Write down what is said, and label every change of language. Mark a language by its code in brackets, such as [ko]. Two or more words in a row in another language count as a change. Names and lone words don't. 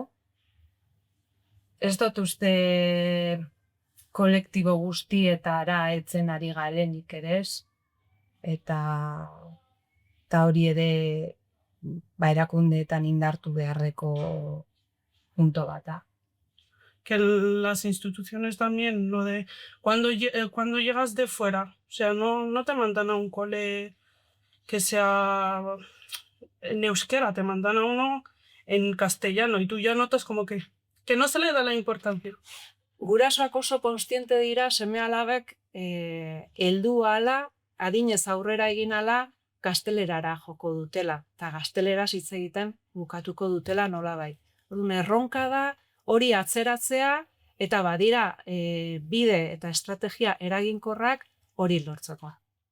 [eu] Ez dut uste kolektibo guztietara etzen ari garenik ere ez, eta hori ere erakundeetan indartu beharreko punto bat da. [es] Que las instituciones también, lo de cuando llegas de fuera, o sea, no te mandan a un cole que sea en euskera, te mandan a uno en castellano y tú ya notas como que no se le da la importancia. [eu] Gurasoak oso kontziente dira seme-alabek heldu ala, adinez aurrera egin ala, gaztelerara joko dutela, eta gazteleraz hitz egiten bukatuko dutela nolabait. Orduan erronka da hori atzeratzea eta badira bide eta estrategia eraginkorrak hori lortzeko.